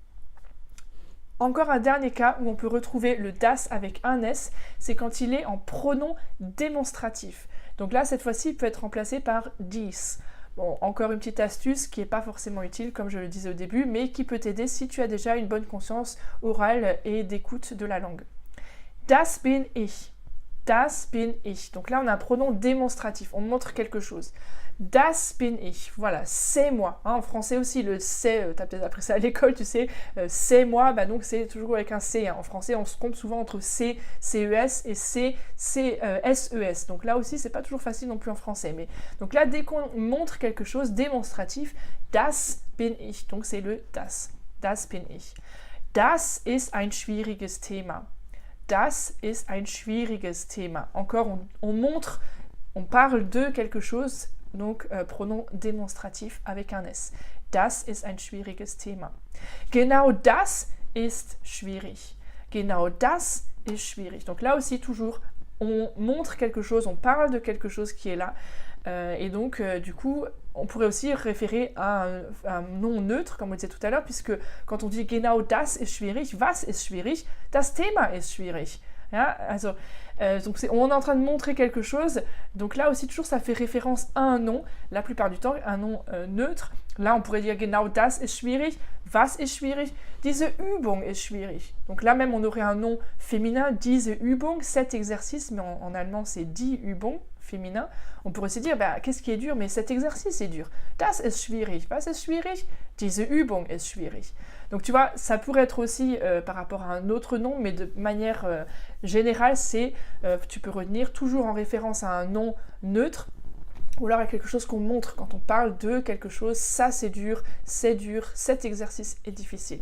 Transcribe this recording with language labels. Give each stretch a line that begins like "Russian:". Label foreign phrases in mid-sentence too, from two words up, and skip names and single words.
French: Encore un dernier cas où on peut retrouver le das avec un S, c'est quand il est en pronom démonstratif. Donc là, cette fois-ci, il peut être remplacé par dies. Bon, encore une petite astuce qui n'est pas forcément utile, comme je le disais au début, mais qui peut t'aider si tu as déjà une bonne conscience orale et d'écoute de la langue.
German: Das bin ich. Das bin ich.
French: Donc là, on a un pronom démonstratif, on montre quelque chose.
German: Das bin ich,
French: voilà, c'est moi. Hein, en français aussi, le c'est, tu as peut-être appris ça à l'école, tu sais, c'est moi, bah donc c'est toujours avec un C. Hein. En français, on se compte souvent entre C, CES et C, SES. Donc là aussi, c'est pas toujours facile non plus en français. Mais donc là, dès qu'on montre quelque chose démonstratif,
German: das bin ich.
French: Donc c'est le das.
German: Das bin ich. Das ist ein schwieriges Thema. Das ist ein schwieriges Thema.
French: Encore, on montre, on parle de quelque chose. Donc, pronom démonstratif avec un S.
German: Das ist ein schwieriges Thema. Genau das ist schwierig. Genau das ist schwierig.
French: Donc là aussi, toujours, on montre quelque chose, on parle de quelque chose qui est là. Et donc, du coup, on pourrait aussi référer à un nom neutre, comme on disait tout à l'heure, puisque quand on dit
German: genau das ist schwierig, was ist schwierig? Das Thema ist schwierig. Ja, also,
French: donc on est en train de montrer quelque chose, donc là aussi toujours ça fait référence à un nom, la plupart du temps un nom neutre. Là on pourrait dire
German: genau das ist schwierig, was ist schwierig, diese Übung ist schwierig.
French: Donc là même on aurait un nom féminin,
German: diese Übung,
French: cet exercice, mais en allemand c'est
German: die Übung,
French: féminin. On pourrait se dire, bah, qu'est-ce qui est dur? Mais cet exercice est dur.
German: Das ist schwierig. Was ist schwierig? Diese Übung ist schwierig.
French: Donc tu vois, ça pourrait être aussi par rapport à un autre nom, mais de manière générale, tu peux retenir toujours en référence à un nom neutre, ou alors à quelque chose qu'on montre quand on parle de quelque chose, ça c'est dur, cet exercice est difficile.